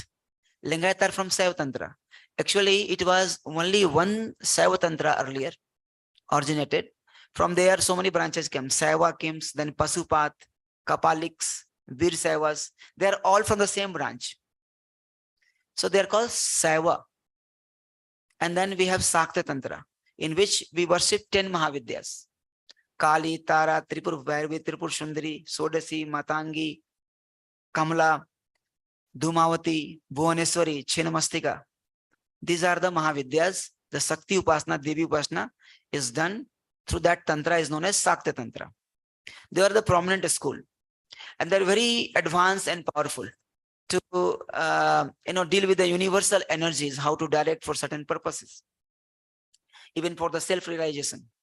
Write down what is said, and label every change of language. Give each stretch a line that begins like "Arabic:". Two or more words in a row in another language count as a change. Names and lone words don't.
English: Lingayat are from Shaiva Tantra. Actually, it was only one Shaiva Tantra earlier originated. From there, so many branches came. Shaiva came, then Pasupat, Kapaliks, Veer Saivas. They are all from the same branch. So they are called Shaiva. And then we have Sakta Tantra, in which we worship 10 Mahavidyas. Kali, Tara, Tripur Vairvi, Tripur Sundari, Sodasi, Matangi, Kamala, Dhumavati, Bhuvaneswari, Chinamastika. These are the Mahavidyas. The Sakti Upasana, Devi Upasana is done through that Tantra is known as Sakta Tantra. They are the prominent school. And they're very advanced and powerful to deal with the universal energies, how to direct for certain purposes, even for the self-realization.